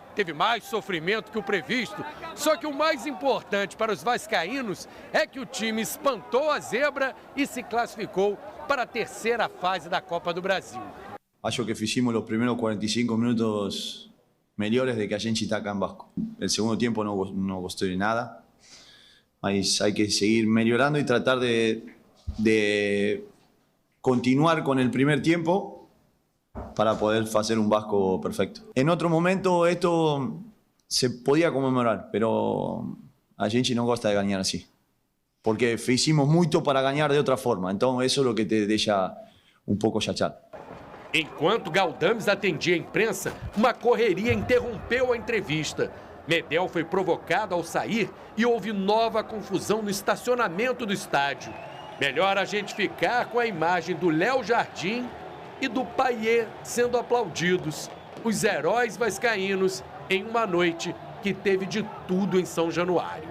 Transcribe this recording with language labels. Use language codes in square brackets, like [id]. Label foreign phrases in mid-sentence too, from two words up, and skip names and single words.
[pt] Teve mais sofrimento que o previsto. Só que o mais importante para os vascaínos é que o time espantou a zebra e se classificou para a terceira fase da Copa do Brasil. Acho que fizemos os primeiros 45 minutos melhores de que a gente está acá em Vasco. [es] El segundo [pt] tempo não gostei de nada, mas [es] hay que seguir [pt] melhorando e [es] tratar de continuar con el primer tiempo para poder hacer un Vasco perfecto. En otro momento esto se podía conmemorar, pero [pt] a gente no gosta [es] de ganar así, porque hicimos mucho para ganar de otra forma, entonces eso es lo que te deja un poco chateado. [pt] Enquanto Galdames atendia a imprensa, uma correria interrompeu a entrevista. Medel foi provocado ao sair e houve nova confusão no estacionamento do estádio. Melhor a gente ficar com a imagem do Léo Jardim e do Payet sendo aplaudidos, os heróis vascaínos em uma noite que teve de tudo em São Januário.